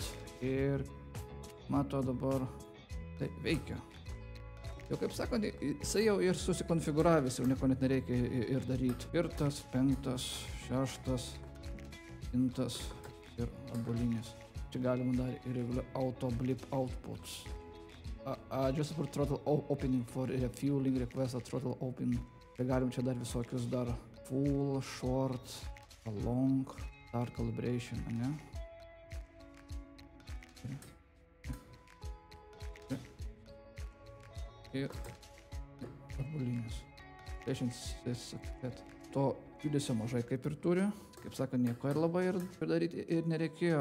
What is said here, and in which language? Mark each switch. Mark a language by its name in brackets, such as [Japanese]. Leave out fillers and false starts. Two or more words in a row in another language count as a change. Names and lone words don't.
[Lithuanian] Ir mato dabar, tai veikia. Jau kaip sakant, jisai jau ir susikonfiguravęs, jau nieko net nereikia ir daryti. Ir tas 5, 6, 7 ir abolinis. Čia galima dar ir [English] auto blip outputs. Just for throttle opening for refueling request a throttle open. [Lithuanian] Tai galim čia dar visokius dar [English] full, short, long, start calibration, [Lithuanian] ne? Ir abolinis. To judesio mažai kaip ir turi. Kaip sakant, nieko ir labai ir daryti ir nereikėjo.